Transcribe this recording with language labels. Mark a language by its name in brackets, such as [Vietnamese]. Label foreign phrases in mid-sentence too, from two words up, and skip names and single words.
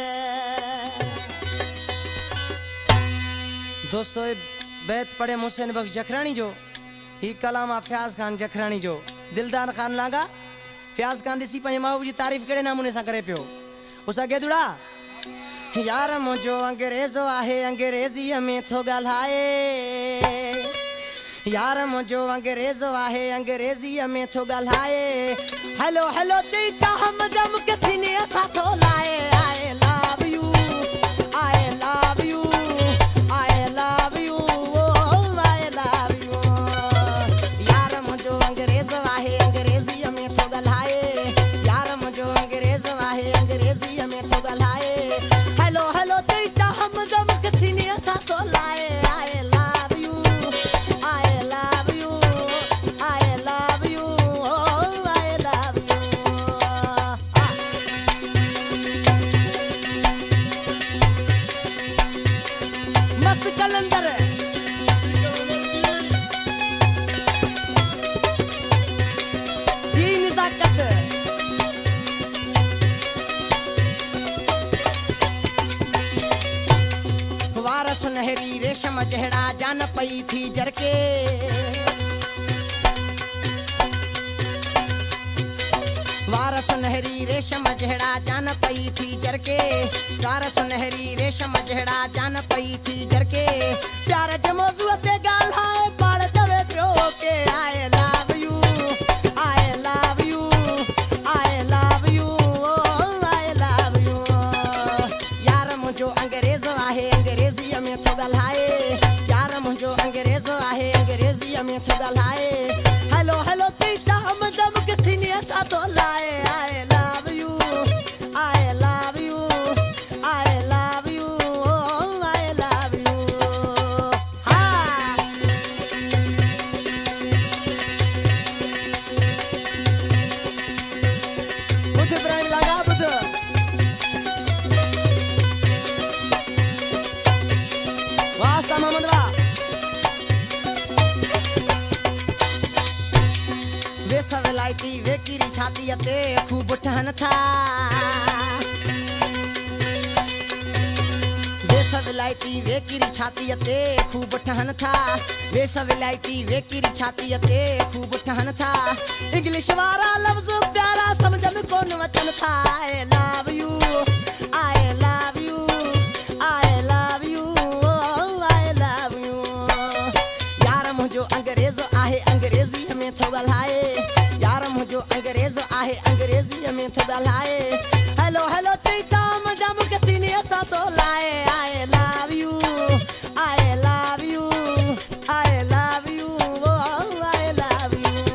[Sindhi] दोस्तों बैत पढ़े हुसैन बख्श जखरानी जो ही कलाम फयाज खान जखरानी जो दिलदार खान लागा फयाज खान दिसी पंहिंजे महबूब जी तारीफ़ कहिड़े नमूने सां करे पियो। उसा गेदुड़ा यार मुझो अंग्रेज़ो आहे अंग्रेज़ीअ में थो ॻाल्हाए यार मुझो अंग्रेज़ो आहे अंग्रेज़ीअ में थो ॻाल्हाए [English] hello hello [Sindhi] चई चाहम जम के सीने सां थो लाए [English] I love you I love you I love you I love you [Sindhi] यार मुझो अंग्रेज़ो आहे अंग्रेज़ीअ में थो ॻाल्हाए यार मुझो अंग्रेज़ो आहे अंग्रेज़ीअ में थो ॻाल्हाए [English] hello hello [Sindhi] चई चाहम जम के सीने सां थो लाए [English] I love you I love you I love you I love you [Sindhi] मस्त कलंदर जी नज़ाकत वार सुनहरी रेशम जहड़ा जान पई थी जरके वार सुनहरी रेशम जहड़ा जान पई थी जरके वार सुनहरी रेशम जहड़ा जान पई थी जरके प्यार जे मौजूअ ते ॻाल्हाए पाण चवे पियो के [English] I love you I love you I love you I love you [Sindhi] यार मुझो अंग्रेज़ो आहे अंग्रेज़ीअ में थो ॻाल्हाए यार मुझो अंग्रेज़ो आहे अंग्रेज़ीअ में थो ॻाल्हाए [English] hello hello [Sindhi] चई चाहम जम के सीने सां थो लाए [English] I love you I love you I love you I love you [Sindhi] हा बुध इब्राहिम लगा बुध वास्ता मोहम्मद वाह वे सवलाइती वे किरी छाती ते खूब ठहन था वे सवलाइती वे किरी छाती ते खूब ठहन था वे सवलाइती वे किरी छाती ते खूब ठहन था इंग्लिश वारा लफ्ज प्यारा समझ में कोन वचन था [English] I love you I love you I love you I love you [Sindhi] यार मुझो अंग्रेज़ो आहे अंग्रेज़ीअ में थो ॻाल्हाए यार मुझो अंग्रेज़ो आहे अंग्रेज़ीअ में थो ॻाल्हाए [English] hello hello [Sindhi] चई चाम जम के सीने सां थो लाए [English] I love you I love you I love you I love you